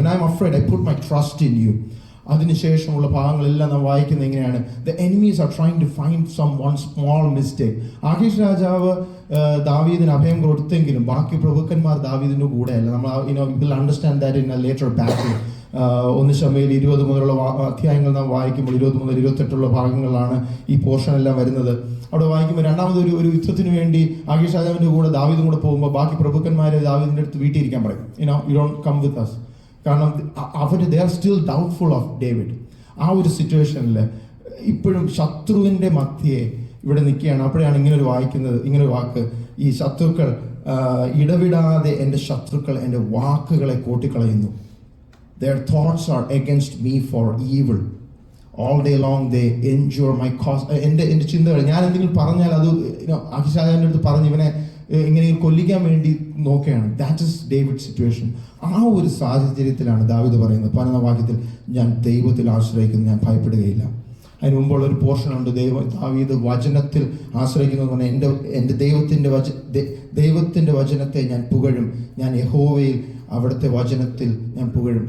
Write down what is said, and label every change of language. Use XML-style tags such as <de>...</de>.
<en>When I am afraid, I put my trust in you.</en> <ml>അതിനുശേഷമുള്ള ഭാഗങ്ങളെല്ലാം നാം വായിക്കുന്നത് എങ്ങനെയാണ്?</ml> <en>The enemies are trying to find one small mistake.</en> <ml>ആഖീഷ് രാജാവ് ദാവീദിന് അഭയം കൊടുത്തെങ്കിലും ബാക്കി പ്രഭുക്കന്മാർ ദാവീദിന്റെ കൂടെയല്ല. നമ്മൾ</ml> <en>Will understand that in a later battle.</en> <ml>1 ശമൂവേൽ 20 മുതലുള്ള അധ്യായങ്ങൾ നാം വായിക്കുമ്പോൾ 20 മുതൽ 28 ഭാഗങ്ങളാണ് ഈ പോർഷൻ എല്ലാം വരുന്നത്. അവിടെ വായിക്കുമ്പോൾ രണ്ടാമത് ഒരു യുദ്ധത്തിന് വേണ്ടി ആഖീഷ് രാജാവിന്റെ കൂടെ ദാവീദും കൂടെ പോകുമ്പോൾ ബാക്കി പ്രഭുക്കന്മാരെ ദാവീദിന്റെ അടുത്ത് വീട്ടിലിരിക്കാൻ പറയും.</ml> <en>You don't come with us.</en> <ml>കാരണം</ml> <en>They are still doubtful of David.</en> <ml>ആ ഒരു സിറ്റുവേഷനിൽ ഇപ്പോഴും ശത്രുവിൻ്റെ മധ്യേ ഇവിടെ നിൽക്കുകയാണ്. അപ്പോഴാണ് ഇങ്ങനൊരു വാക്ക്, ഈ ശത്രുക്കൾ ഇടവിടാതെ എൻ്റെ ശത്രുക്കൾ എൻ്റെ വാക്കുകളെ കോട്ടിക്കളയുന്നു.</ml> <en>Their thoughts are against me for evil. All day long they endure my cause.</en> <ml>എൻ്റെ ചിന്തകൾ, ഞാൻ എന്തെങ്കിലും പറഞ്ഞാൽ അത് അഹിഷാജാവിൻ്റെ അടുത്ത് പറഞ്ഞ് ഇവനെ ഇങ്ങനെ കൊല്ലിക്കാൻ വേണ്ടി നോക്കുകയാണ്.</ml> <en>That is David situation.</en> <ml>ആ ഒരു സാഹചര്യത്തിലാണ് ദാവീദ് പറയുന്നത് 15-ാം വാക്യത്തിൽ, ഞാൻ ദൈവത്തിൽ ആശ്രയിക്കുന്നു, ഞാൻ ഭയപ്പെടുകയില്ല. അതിന് മുമ്പുള്ള ഒരു പോർഷനുണ്ട്, ദാവീദ് വചനത്തിൽ ആശ്രയിക്കുന്നു എന്ന് പറഞ്ഞാൽ, എൻ്റെ ദൈവത്തിൻ്റെ വചനത്തെ ഞാൻ പുകഴും, ഞാൻ യഹോവയിൽ അവിടുത്തെ വചനത്തിൽ ഞാൻ പുകഴും.</ml>